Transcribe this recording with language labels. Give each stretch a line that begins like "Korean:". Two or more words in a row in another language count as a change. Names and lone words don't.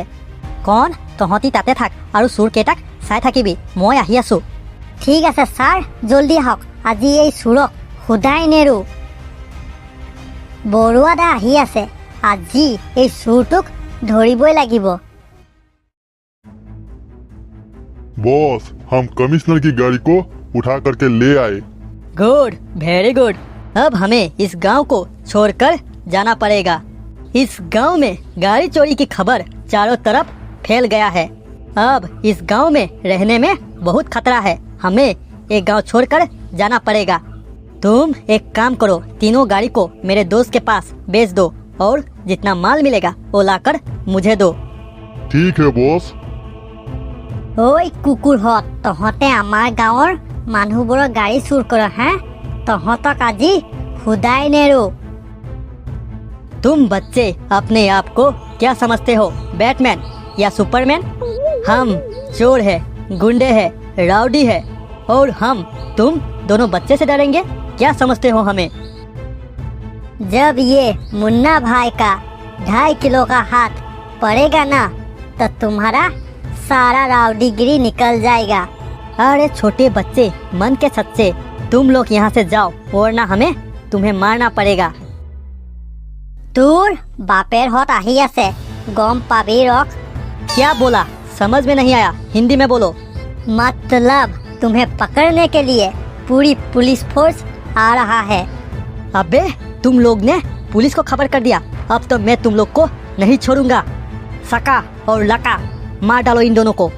Assamese: কণ তহঁতি তাতে থাক আৰু চোৰকেইটাক চাই থাকিবি, মই আহি আছোঁ। ঠিক আছে ছাৰ, জল্দি আহক, আজি এই চোৰক সোধাই নেৰো। বৰুৱা দা আহি আছে, আজি এই চোৰটোক ধৰিবই লাগিব।
Hindi: बॉस, हम कमिश्नर की गाड़ी को उठा करके ले आए।
English: good, very good.
Hindi: अब हमें इस गांव को छोड़कर जाना पड़ेगा। इस गांव में गाड़ी चोरी की खबर चारों तरफ फैल गया है। अब इस गांव में रहने में बहुत खतरा है। हमें ये गांव छोड़कर जाना पड़ेगा। तुम एक काम करो, तीनों गाड़ी को मेरे दोस्त के पास बेच दो और जितना माल मिलेगा वो लाकर मुझे दो। ठीक है बॉस।
Assamese: ঐ কুকুৰহঁত, তহঁতে আমাৰ গাঁৱৰ মানুহবোৰৰ গাড়ী চুৰ কৰ হা? তহঁতক আজি সোধাই নেৰো।
Hindi: तुम बच्चे अपने आप को क्या समझते हो, बैटमैन या सुपरमैन? हम चोर है, गुंडे है, राउडी है और हम तुम दोनों बच्चे से डरेंगे? क्या समझते हो हमें? जब ये मुन्ना भाई का 2.5 किलो का हाथ पड़ेगा ना तो तुम्हारा सारा राउडीगिरी निकल जाएगा। अरे छोटे बच्चे, मन के सच्चे, तुम लोग यहाँ से जाओ वरना हमें तुम्हें मारना पड़ेगा।
Assamese: তোৰ বাপেৰ হত আহি আছে, গম পাবি ৰখ।
Hindi: क्या बोला? समझ में नहीं आया, हिंदी में बोलो। मतलब तुम्हें पकड़ने के लिए पूरी पुलिस फोर्स आ रहा है। अबे तुम लोग ने पुलिस को खबर कर दिया, अब तो मैं तुम लोग को नहीं छोड़ूंगा। सका और लका मार डालो इन दोनों को।